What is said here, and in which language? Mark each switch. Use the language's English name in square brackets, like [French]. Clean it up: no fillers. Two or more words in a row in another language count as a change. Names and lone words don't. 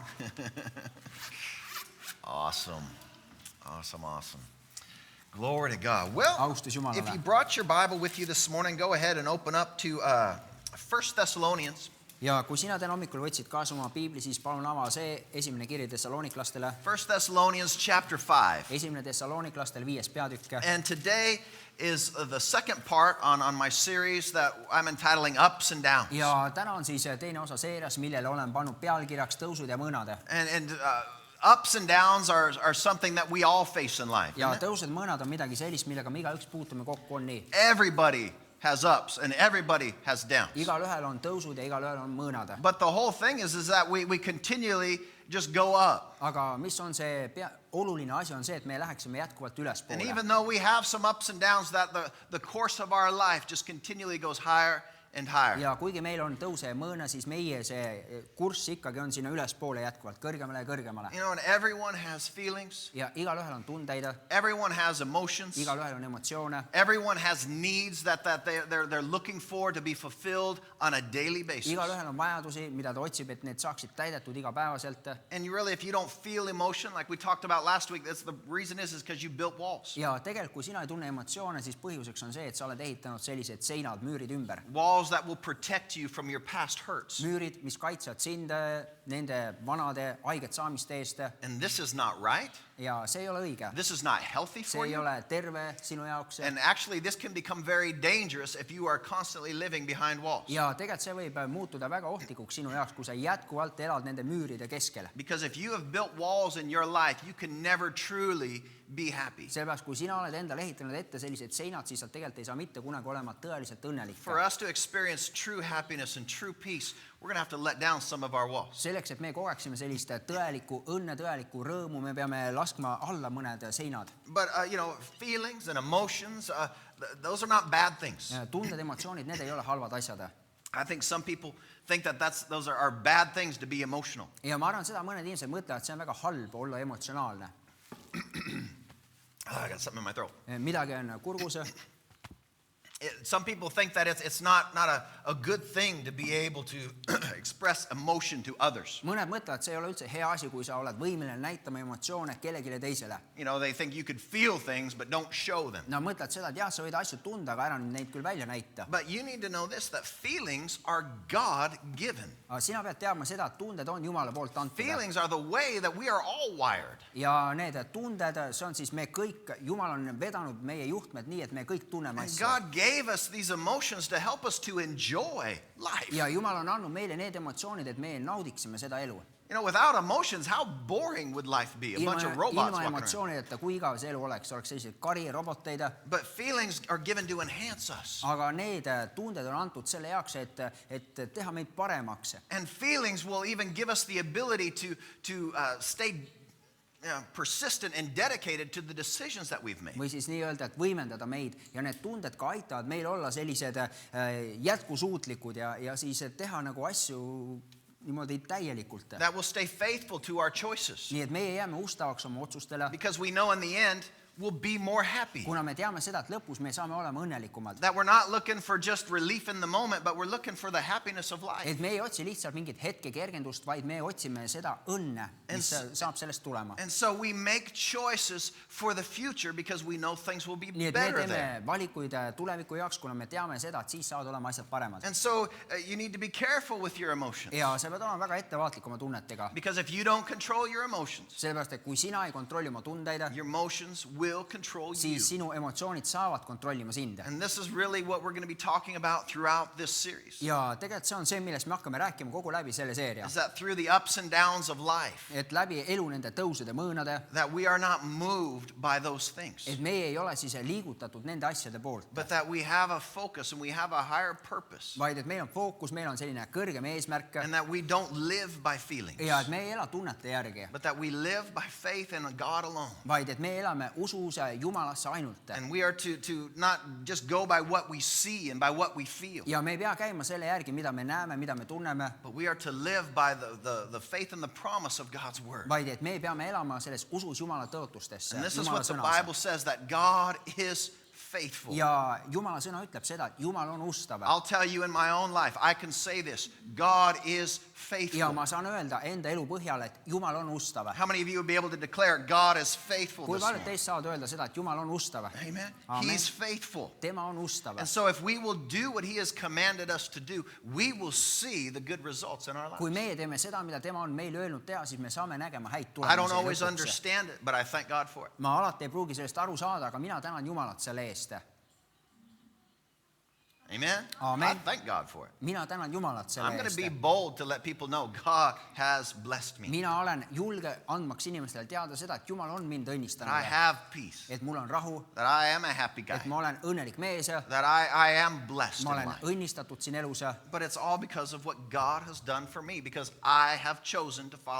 [English] Awesome. Glory to God. Well, [Estonian] Austus Jumalale. [English] if you brought your Bible with you this morning, go ahead and open up to 1 Thessalonians. [Estonian] Ja kui sina täna hommikul võtsid kaasa oma piibli, siis palun ava see esimene kiri Thessaloniklastele. [English] 1 Thessalonians chapter 5. [Estonian] Esimene Thessaloniklastele 5. peatükk. [English] And today is the second part on my series that I'm entitling Ups and Downs. [Estonian] Ja täna on siis teine osa seerias, millele olen pannud pealkirjaks tõusud ja mõõnad. [English] And ups and downs are something that we all face in life. [Estonian] Ja tõusud mõõnad on midagi sellist, millega me igaüks puutume kokku, on nii. [English] Everybody has ups and everybody has downs. [Estonian] Igalühel on tõusud ja igalühel on mõõnad. [English] But the whole thing is that we continually just go up. [Estonian] Aga mis on see oluline asi on see, et me läheksime jätkuvalt [English] And [Estonian] ülespoole. [English] even though we have some ups and downs, that the course of our life just continually goes higher and higher. [Estonian] Ja kuigi meil on tõuse ja mõõna, siis meie see kurss ikkagi on sinna ülespoole jätkuvalt, kõrgemale ja kõrgemale. [English] You know, and everyone has feelings. [Estonian] Ja igalühel on tundeid, [English] Everyone has emotions. [Estonian] igalühel on emotsioone. [English] Everyone has needs that they're looking for to be fulfilled on a daily basis. [Estonian] Igalühel on vajadusi, mida ta otsib, et need saaksid täidetud igapäevaselt. [English] And you really, if you don't feel emotion, like we talked about last week, that's the reason is because you built walls. [Estonian] Ja tegelikult, kui sina ei tunne emotsioone, siis põhjuseks on see, et sa oled ehitanud sellised seinad, müürid ümber. [English] Walls that will protect you from your past hurts. [Estonian] Müürid, mis kaitsevad sind nende vanade haiget saamiste eest. [English] And this is not right. [Estonian] Ja see ei ole õige. [English] This is not healthy [Estonian] See [English] for [Estonian] ei [English] you. [Estonian] ole terve sinu jaoks. [English] And actually, this can become very dangerous if you are constantly living behind walls. [Estonian] Ja tegelikult see võib muutuda väga ohtlikuks sinu jaoks, kui sa jätkuvalt elad nende müüride keskel. [English] Because if you have built walls in your life, you can never truly be happy. [Estonian] Sellepärast, kui sina oled endale ehitanud ette sellised seinad, siis sa tegelikult ei saa mitte kunagi olema tõeliselt õnnelik. [English] For us to experience true happiness and true peace, we're going to have to let down some of our walls. [Estonian] Selleks, et me kogeksime sellist tõelikku õnne, tõelikku rõõmu, me peame laskma alla mõned seinad. [English] But, you know, feelings and emotions, those are not bad things. [Estonian] Tunded, emotsioonid, need ei ole halvad asjad. [English] I think some people think that those are bad things to be emotional. [Estonian] Ja ma arvan, seda mõned inimesed mõtlevad, et see on väga halb olla emotsionaalne. [English] I got something in my throat. [Estonian] Midagi on kurgus. [English] Some people think that it's not a good thing to be able to express emotion to others. [Estonian] Mõned mõtlevad, see ei ole üldse hea asi, kui sa oled võimeline näitama emotsioone kellegile teisele. [English] You know, they think you could feel things but don't show them. [Estonian] Nad mõtlevad seda, et jah, sa võid asju tunda, aga ära neid küll välja näita. [English] But you need to know this, that feelings are God-given. [Estonian] Aga sina pead teadma seda, et tunded on Jumala poolt antud. [English] Feelings are the way that we are all wired. [Estonian] Ja need tunded, see on siis me kõik, Jumal on vedanud meie juhtmed nii, et me kõik tunneme [English] And [Estonian] asja. [English] God gave us these emotions to help us to enjoy life. [Estonian] Ja Jumal on andnud meile need emotsioonid, et me naudiksime seda elu. [English] You know, without emotions, how boring would life be? A bunch of robots [Estonian] Ilma [English] walking around. [Estonian] emotsioonideta, kui igav see elu oleks sellised kari, roboteid. [English] But feelings are given to enhance us. [Estonian] Aga need tunded on antud selle jaoks, et teha meid paremaks. [English] And feelings will even give us the ability to stay persistent and dedicated to the decisions that we've made. [Estonian] Või siis nii öelda, et võimendada meid ja need tunded ka aitavad meil olla sellised jätkusuutlikud ja siis teha nagu asju niimoodi täielikult. [English] That will stay faithful to our choices. [Estonian] Nii et meie jääme ustavaks oma otsustele. [English] Because we know in the end we'll be more happy. [Estonian] Kuna me teame seda, et lõpus me saame olema õnnelikumad. [English] That we're not looking for just relief in the moment, but we're looking for the happiness of life. [Estonian] Et me ei otsi lihtsalt mingit hetke kergendust, vaid me otsime seda õnne, mis saab sellest tulema. [English] And so we make choices for the future because we know things will be [Estonian] Nii et [English] better [Estonian] me teeme [English] there. [Estonian] valikuid tuleviku jaoks, kuna me teame seda, et siis saavad olema asjad paremad. [English] And so you need to be careful with your emotions. [Estonian] Ja sa pead olema väga ettevaatlik oma tunnetega. [English] Because if you don't control your emotions, [Estonian] Sellepärast, et kui sina ei kontrolli oma tundeid, [English] your emotions will control you. [Estonian] siis sinu emotsioonid saavad kontrollima sind. [English] And this is really what we're going to be talking about throughout this series. [Estonian] Ja tegelikult see on see, millest me hakkame rääkima kogu läbi selle seeria. [English] Is that through the ups and downs of life, [Estonian] Et läbi elu nende tõusude mõõnade, [English] that we are not moved by those things, [Estonian] et meie ei ole siis liigutatud nende asjade poolt, [English] but that we have a focus and we have a higher purpose, [Estonian] vaid et meil on fookus, meil on selline kõrgem eesmärk [English] and that we don't live by feelings, [Estonian] ja et me ei ela tunnete järgi, [English] but that we live by faith in God alone. [Estonian] vaid et me elame usus Jumalasse ainult. [English] And we are to not just go by what we see and by what we feel, [Estonian] Ja me ei pea käima selle järgi, mida me näeme, mida me tunneme, [English] but we are to live by the faith and the promise of God's word. [Estonian] vaid et me peame elama selles usus Jumala tõotustesse. [English] And this is [Estonian] Jumala [English] what the [Estonian] sõnas. [English] Bible says, that God is faithful. [Estonian] ja Jumala sõna ütleb seda, et Jumal on ustav. [English] I'll tell you in my own life, I can say this, God is [Estonian] ja [English] faithful. [Estonian] ma saan öelda enda elu põhjal, et Jumal on ustav. [English] How many of you would be able to declare God is faithful [Estonian] kui [English] this [Estonian] paljud [English] morning? [Estonian] teist saavad öelda seda, et Jumal on ustav? [English] Amen. [Estonian] Amen. [English] He's faithful. [Estonian] tema on ustav. [English] And so if we will do what he has commanded us to do, we will see the good results in our lives. [Estonian] kui meie teeme seda, mida tema on meile öelnud teha, siis me saame nägema häid [English] I don't [Estonian] tulemusi [English] always [Estonian] lõpuks. [English] understand it, but I thank God for it. [Estonian] ma alati ei pruugi sellest aru saada, aga mina tänan Jumalat selle eest. [English] Amen. [Estonian] Amen. [English] I thank God for it. [Estonian] mina tänan Jumalat selle [English] I'm going to [Estonian] eest. [English] be bold to let people know God has blessed me. [Estonian] mina olen julge andmaks inimestele teada seda, et Jumal on mind [English] That I [Estonian] õnnistanud, [English] have peace. [Estonian] et mul on rahu, [English] That I am a happy guy. [Estonian] et ma olen õnnelik mees, [English] That I am blessed [Estonian] ma [English] in [Estonian] olen [English] life. [Estonian] õnnistatud siin elus. [English] But it's all because of what God has done for me, because I have chosen to follow